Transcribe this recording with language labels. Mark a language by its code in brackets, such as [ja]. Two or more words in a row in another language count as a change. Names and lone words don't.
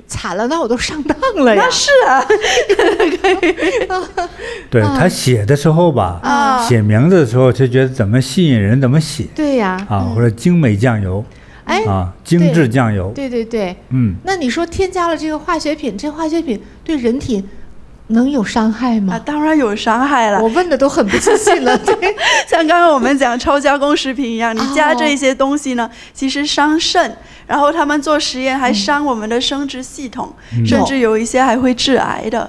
[zh] 慘了，那我都上當了呀！那是啊，對，他寫的時候吧，寫名字的時候就覺得怎麼吸引人怎麼寫。對呀，或者精美醬油，精致醬油。对对对，那你說添加了這個化學品，這化學品對人體能有傷害嗎？當然有傷害了。我問的都很不自信了。對，像剛剛我們講超加工食品一樣，你加這些東西呢，其實傷腎，然後他們做實驗還傷我們的生殖系統，甚至有一些還會致癌的。